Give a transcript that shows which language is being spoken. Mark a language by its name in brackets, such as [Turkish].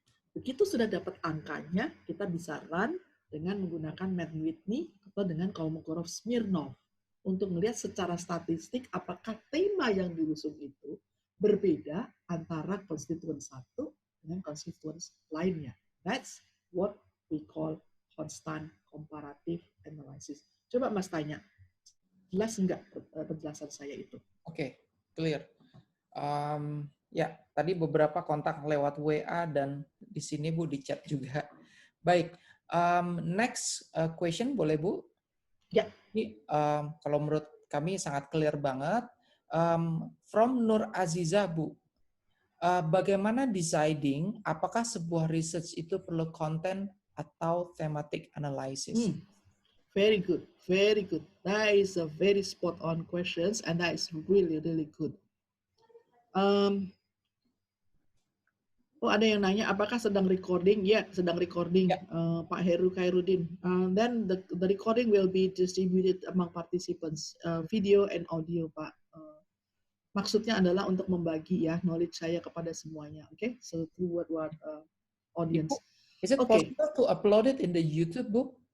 [Indonesian] Begitu sudah dapat angkanya, kita bisa run dengan menggunakan Mann-Whitney atau dengan Kolmogorov-Smirnov untuk melihat secara statistik apakah tema yang diusung itu berbeda antara konstituen satu dengan konstituen lainnya. [English] That's what we call constant comparative analysis. [Indonesian] Coba Mas tanya, jelas enggak penjelasan saya itu? Oke, clear. Ya, tadi beberapa kontak lewat WA dan di sini Bu di chat juga. Baik, [English] next question [Indonesian] boleh Bu? Ya. Ini kalau menurut kami sangat clear banget. From Nur Aziza Bu, bagaimana deciding apakah sebuah research itu perlu konten atau thematic analysis? [English] Very good, very good. That is a very spot on questions, and that is really, really good. [Indonesian] Oh, ada yang nanya, apakah sedang recording? Ya, sedang recording, Pak Heru Khairuddin. [English] Then the recording will be distributed among participants, video and audio, Pak. [Indonesian] Maksudnya adalah untuk membagi ya knowledge saya kepada semuanya. [English] Okay, so through what audience. Is it possible to upload it in the YouTube, Bu?